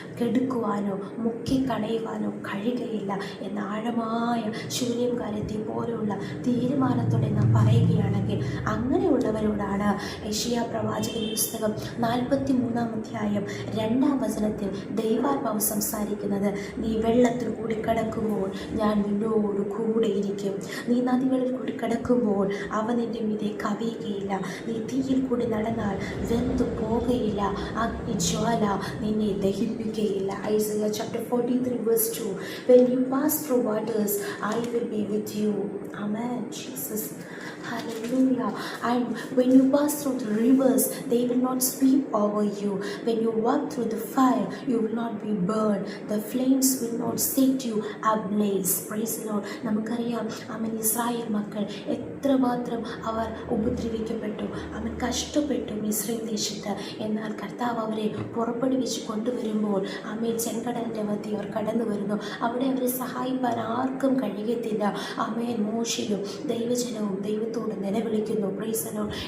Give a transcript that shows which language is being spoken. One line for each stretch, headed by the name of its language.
Malayalam: കെടുക്കുവാനോ മുക്കിക്കളയുവാനോ കഴിയുകയില്ല എന്ന ആഴമായ ശൂന്യംകാരത്തെ പോലെയുള്ള തീരുമാനത്തോടെ നാം പറയുകയാണെങ്കിൽ, അങ്ങനെയുള്ളവരോടാണ് യെശയ്യാ പ്രവാചകന്റെ പുസ്തകം 43-ാം അധ്യായം 2-ാം വചനത്തിൽ ദൈവാത്മാവ് സംസാരിക്കുന്നത്, നീ വെള്ളത്തിൽ കൂടി കടക്കുമ്പോൾ ഞാൻ നിന്നോട് കൂടെ ഇരിക്കും. നീ നദികളിൽ കൂടി കടക്കുമ്പോൾ അവ നിന്റെ മീതെ കവിയുകയില്ല. നീ തീയിൽ കൂടി നടന്നാൽ വെന്തു പോകുകയില്ല. അഗ്നിജ്വാല നിന്നെ ദഹിപ്പിക്കുകയില്ല.
English: Isaiah chapter 43 verse 2. When you pass through waters, I will be with you. Amen. Jesus. Hallelujah. And when you pass through the rivers, they will not sweep over you. When you walk through the fire, you will not be burned. The flames will not set you ablaze. Praise the Lord.
Malayalam: നമുക്കറിയാം, അവൻ Israel മക്കൾ എത്രമാത്രം അവർ ഉപദ്രവിക്കപ്പെട്ടു, അവൻ കഷ്ടപ്പെട്ടു മിസ്രയീം ദേശത്ത്. എന്നാൽ കർത്താവ് അവരെ പുറപ്പെടുവിച്ച് കൊണ്ടുവരുമ്പോൾ ആമേൻ ചെങ്കടലിൻ്റെ മധ്യേ അവർ കടന്നു വരുന്നു. അവിടെ അവരെ സഹായിപ്പാൻ ആർക്കും കഴിയത്തില്ല. ആമേൻ മോശയും ദൈവജനവും ദൈവത്തോട് നിലവിളിക്കുന്നു.
English: Praise the lord.